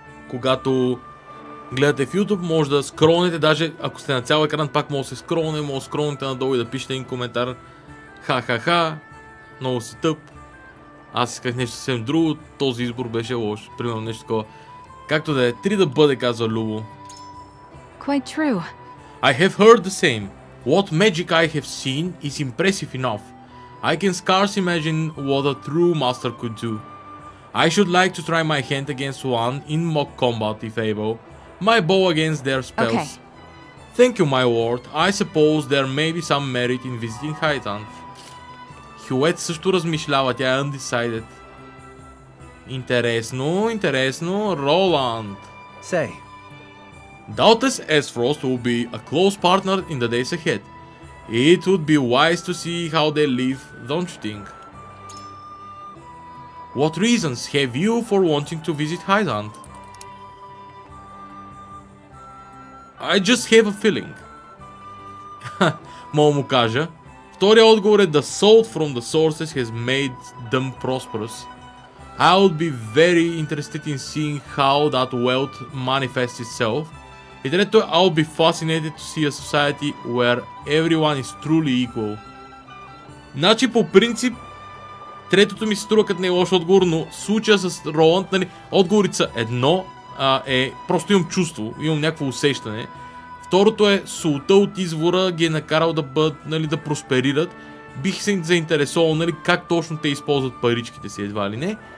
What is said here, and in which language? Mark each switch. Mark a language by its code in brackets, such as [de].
[bg] Когато гледате в YouTube, може да скролнете, даже ако сте на цял екран, пак може да се скролне, може да скролнете надолу и да пишете един коментар. Ха-ха-ха, много си тъп. Аз исках нещо съвсем друго, този избор беше лош. Примерно нещо такова. Както да е, 3 да бъде, казва Любо. [en] Quite true. I have heard the same. What magic I have seen is impressive enough. I can scarce imagine what a true master could do. I should like to try my hand against one in mock combat if able. My bow against their spells. Okay. Thank you, my lord. I suppose there may be some merit in visiting Hightown. [bg] Хюет също размишлява, тя е undecided. Интересно, интересно. Роланд. [en] Say. Doubtless Aesfrost will be a close partner in the days ahead. It would be wise to see how they live, don't you think? What reasons have you for wanting to visit Highland? I just have a feeling. [bg] Мога му кажа. Втория отговор е [en] The salt from the sources has made them prosperous. I would be very interested in seeing how that wealth manifests itself. [bg] И трето е [en] I'll be fascinated to see a society where everyone is truly equal. [bg] Значи по принцип третото ми се струва като не е лош отговор, но случая с Роланд, нали, отговорите са едно е просто имам чувство, имам някакво усещане. Второто е солта от извора ги е накарал да бъдат, нали, да просперират. Бих се заинтересувал, нали, как точно те използват паричките си, едва ли не.